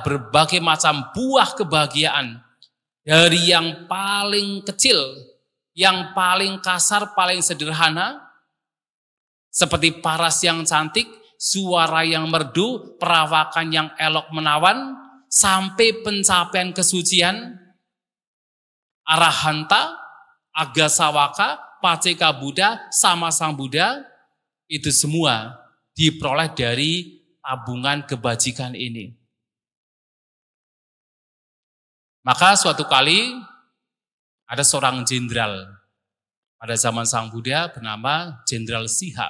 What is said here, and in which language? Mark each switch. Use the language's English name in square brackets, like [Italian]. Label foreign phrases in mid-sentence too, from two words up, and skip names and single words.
[Indonesian] berbagai macam buah kebahagiaan dari yang paling kecil, yang paling kasar, paling sederhana, seperti paras yang cantik, suara yang merdu, perawakan yang elok menawan, sampai pencapaian kesucian, [Pali] arahanta, agasawaka, paceka Buddha, sama Sang Buddha, [Indonesian] itu semua diperoleh dari tabungan kebajikan ini. Maka suatu kali ada seorang jenderal pada zaman Sang Buddha bernama Jenderal Siha.